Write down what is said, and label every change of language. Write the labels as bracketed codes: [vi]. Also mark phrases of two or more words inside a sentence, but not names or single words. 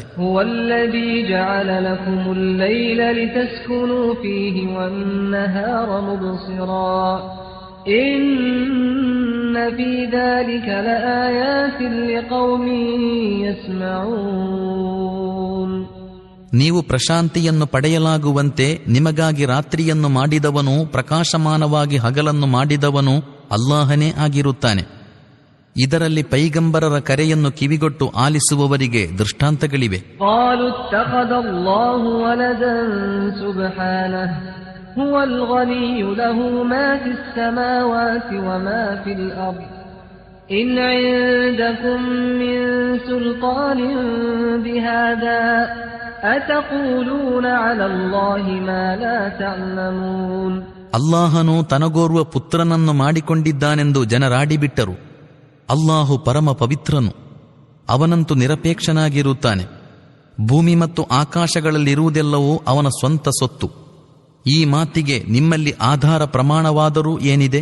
[ar] هو الذي جعل لكم الليل لتسكنوا فيه والنهار مبصرا إن في ذلك لآيات لقوم يسمعون. [kn] ನೀವು ಪ್ರಶಾಂತಿಯನ್ನು ಪಡೆಯಲಾಗುವಂತೆ ನಿಮಗಾಗಿ ರಾತ್ರಿಯನ್ನು ಮಾಡಿದವನು, ಪ್ರಕಾಶಮಾನವಾಗಿ ಹಗಲನ್ನು ಮಾಡಿದವನು ಅಲ್ಲಾಹನೇ ಆಗಿರುತ್ತಾನೆ. ಇದರಲ್ಲಿ ಪೈಗಂಬರರ ಕರೆಯನ್ನು ಕಿವಿಗೊಟ್ಟು ಆಲಿಸುವವರಿಗೆ ದೃಷ್ಟಾಂತಗಳಿವೆ. [ar] قالوا اتخذ الله ولدا سبحانه هو الغني له ما في السماوات وما في الأرض إن عندكم من سلطان بهذا أتقولون على الله ما لا تعلمون. [kn] ಅಲ್ಲಾಹನು ತನಗೋರ್ವ ಪುತ್ರನನ್ನು ಮಾಡಿಕೊಂಡಿದ್ದಾನೆಂದು ಜನರಾಡಿಬಿಟ್ಟರು. ಅಲ್ಲಾಹು ಪರಮ ಪವಿತ್ರನು, ಅವನಂತೂ ನಿರಪೇಕ್ಷನಾಗಿರುತ್ತಾನೆ. ಭೂಮಿ ಮತ್ತು ಆಕಾಶಗಳಲ್ಲಿರುವುದೆಲ್ಲವೂ ಅವನ ಸ್ವಂತ ಸೊತ್ತು. ಈ ಮಾತಿಗೆ ನಿಮ್ಮಲ್ಲಿ ಆಧಾರ ಪ್ರಮಾಣವಾದರೂ ಏನಿದೆ?